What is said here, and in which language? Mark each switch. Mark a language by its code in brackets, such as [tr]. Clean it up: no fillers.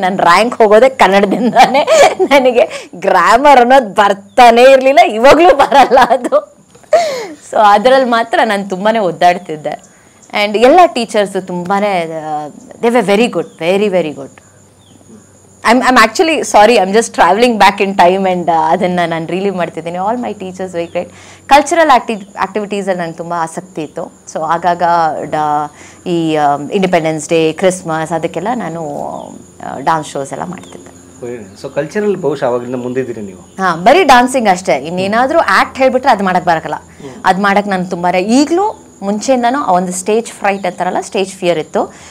[kn] ನನ್ನ ರ್ಯಾಂಕ್ ಹೋಗೋದೇ ಕನ್ನಡದಿಂದಾನೇ. ನನಗೆ ಗ್ರಾಮರ್ ಅನ್ನೋದು ಬರ್ತಾನೆ ಇರಲಿಲ್ಲ, ಇವಾಗಲೂ ಬರಲ್ಲ ಅದು. ಸೊ ಅದರಲ್ಲಿ ಮಾತ್ರ ನಾನು ತುಂಬಾ ಒದ್ದಾಡ್ತಿದ್ದೆ. ಆ್ಯಂಡ್ ಎಲ್ಲ ಟೀಚರ್ಸು ತುಂಬಾ [en] they were very good, [kn] very very good. [en] I'm actually sorry, I'm just traveling back in time and [kn] ಅದನ್ನು ನಾನು ರಿಲೀವ್ ಮಾಡ್ತಿದ್ದೀನಿ. [en] All my teachers very great. [kn] Cultural ಆ್ಯಕ್ಟಿವಿಟೀಸಲ್ಲಿ ನನಗೆ ತುಂಬ ಆಸಕ್ತಿ ಇತ್ತು. ಸೊ ಆಗಾಗ ಈ ಇಂಡಿಪೆಂಡೆನ್ಸ್ ಡೇ, ಕ್ರಿಸ್ಮಸ್ ಅದಕ್ಕೆಲ್ಲ ನಾನು ಡಾನ್ಸ್ ಶೋಸ್ ಎಲ್ಲ ಮಾಡ್ತಿದ್ದೆ. ಸೊ ಕಲ್ಚರಲ್ ಬಹುಶಃ ಅವಾಗಿಂದ ಮುಂದಿದ್ದೀರಿ ನೀವು? ಹಾಂ, ಬರೀ ಡಾನ್ಸಿಂಗ್ ಅಷ್ಟೇ. ಇನ್ನೇನಾದರೂ ಆ್ಯಕ್ಟ್ ಹೇಳಿಬಿಟ್ರೆ ಅದು ಮಾಡೋಕ್ಕೆ ಬರೋಕ್ಕಲ್ಲ. ಅದು ಮಾಡೋಕ್ಕೆ ನಾನು ತುಂಬ ಈಗಲೂ ಮುಂಚೆಯಿಂದನೂ ಒಂದು ಸ್ಟೇಜ್ ಫ್ರೈಟ್ ಅಂತಾರಲ್ಲ, ಸ್ಟೇಜ್ ಫಿಯರ್ ಇತ್ತು.